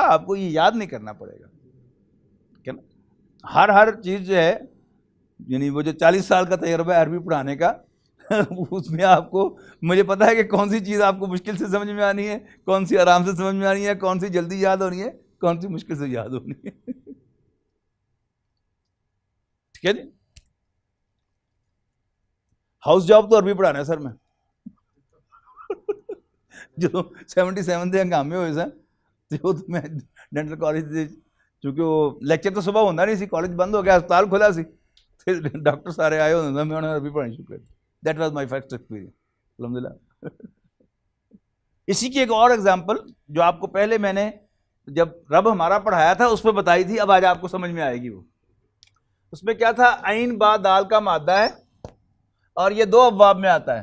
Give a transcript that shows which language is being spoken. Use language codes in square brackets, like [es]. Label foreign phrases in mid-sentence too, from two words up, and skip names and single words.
[ur] آپ کو یہ یاد نہیں کرنا پڑے گا کہ نا ہر چیز جو ہے، یعنی وہ جو 40 سال کا تجربہ ہے عربی پڑھانے کا اس میں آپ کو، مجھے پتا ہے کہ کون سی چیز آپ کو مشکل سے سمجھ میں آنی ہے، کون سی آرام سے سمجھ میں آنی ہے، کون سی جلدی یاد ہونی ہے، کون سی مشکل سے یاد ہونی ہے. ٹھیک ہے جی. ہاؤس جاب تو عربی پڑھانا ہے سر میں. جو 77 [pa] ਦੇ ਹੰਗਾਮੇ ਹੋਏ ਸਨ ਤੇ ਉਹ ਮੈਂ ਡੈਂਟਲ ਕਾਲਜ ਦੇ [ur] چونکہ وہ لیکچر تو صبح ہوتا نہیں سی, کالج بند ہو گیا, ہسپتال کھلا سی, پھر ڈاکٹر سارے آئے ہوتے میں انہوں نے عربی پڑھانی شروع کر دی. [en] That was my first experience الحمدللہ. [ur] اسی کی ایک اور ایگزامپل جو آپ کو پہلے میں نے جب رب ہمارا پڑھایا تھا اس پہ بتائی تھی, اب آج آپ کو سمجھ میں آئے گی. وہ اس میں کیا تھا, عین با دال کا مادہ ہے اور یہ 2 ابواب میں آتا ہے.